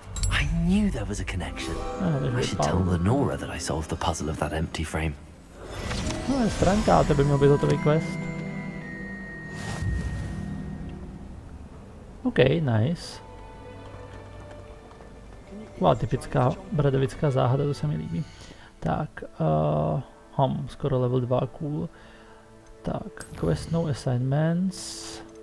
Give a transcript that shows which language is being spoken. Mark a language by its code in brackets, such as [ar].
[en] I knew there was a connection. I should tell Lenora that I solved the puzzle of that empty frame. [cs] No, je stránka, to by měl být hotový quest. [en] OK, nice. [cs] Typická bradavická záhada, to se mi líbí. Tak, Skoro level 2, cool. Tak, quest no assignments.